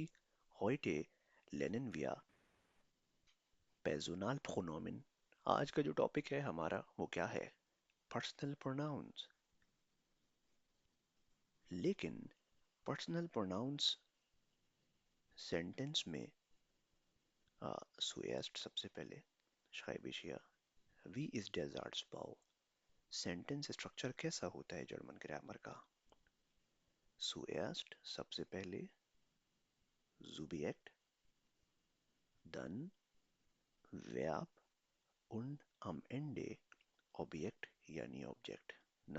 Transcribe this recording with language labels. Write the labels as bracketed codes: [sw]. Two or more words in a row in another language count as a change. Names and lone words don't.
[de] Heute lernen wir Personalpronomen। [ur] آج کا جو ٹاپک ہے ہمارا وہ کیا ہے? [en] personal pronouns. [de] लेकिन [en] personal pronouns sentence [de] में zuerst [ur] سب سے پہلے [de] schreibe ich hier, wie ist der Satzbau? [en] sentence structure [ur] کیسا ہوتا ہے جرمن گرامر کا? zuerst سب سے پہلے, [de] Subjekt, dann Verb und am Ende Objekt यानी Object। ना?